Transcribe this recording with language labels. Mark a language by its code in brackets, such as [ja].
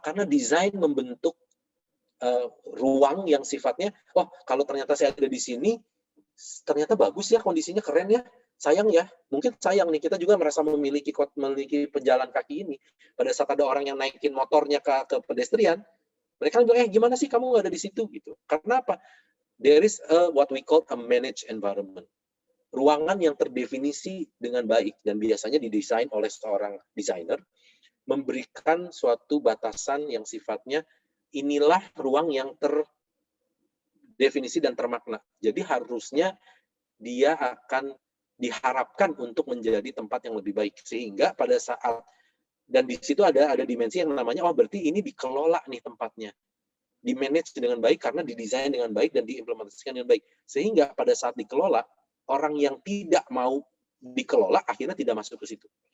[id] Karena desain membentuk ruang yang sifatnya, oh kalau ternyata saya ada di sini, ternyata bagus ya, kondisinya keren ya. Sayang ya, mungkin sayang nih, kita juga merasa memiliki pejalan kaki ini. Pada saat ada orang yang naikin motornya ke pedestrian, mereka bilang, gimana sih kamu nggak ada di situ? Gitu. Karena apa? [en] There is what we call a managed environment. [id] Ruangan yang terdefinisi dengan baik, dan biasanya didesain oleh seorang desainer, memberikan suatu batasan yang sifatnya, inilah ruang yang terdefinisi dan termakna. Jadi harusnya dia akan diharapkan untuk menjadi tempat yang lebih baik, sehingga pada saat, dan di situ ada dimensi yang namanya, oh berarti ini dikelola nih tempatnya, di-manage dengan baik karena didesain dengan baik dan diimplementasikan dengan baik, sehingga pada saat dikelola, orang yang tidak mau dikelola akhirnya tidak masuk ke situ.